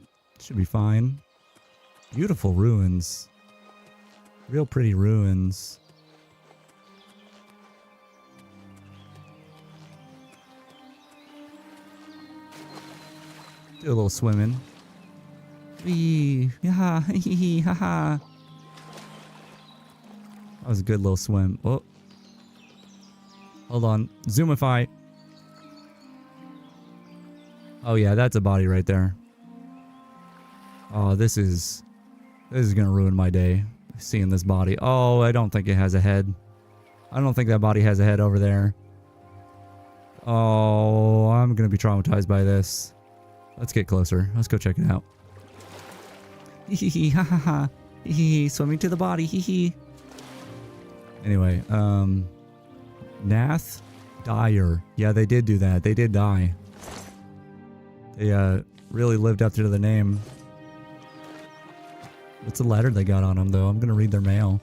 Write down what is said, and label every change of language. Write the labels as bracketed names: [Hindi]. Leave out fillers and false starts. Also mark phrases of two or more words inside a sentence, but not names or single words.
[English] Should be fine. Beautiful ruins. Real pretty ruins. Do a little swimming. Wee, ha, hee, ha, ha. That was a good little swim. Oh. Hold on. Zoomify. Oh yeah, that's a body right there. Oh, this is gonna ruin my day. Seeing this body. Oh, I don't think it has a head. I don't think that body has a head over there. Oh, I'm gonna be traumatized by this. Let's get closer. Let's go check it out. Hee hee hee, ha ha ha. Hee hee, swimming to the body, hee hee. Anyway, Nath Dyer. Yeah, they did do that. They did die. They, really lived up to the name. What's the letter they got on them, though? I'm gonna read their mail.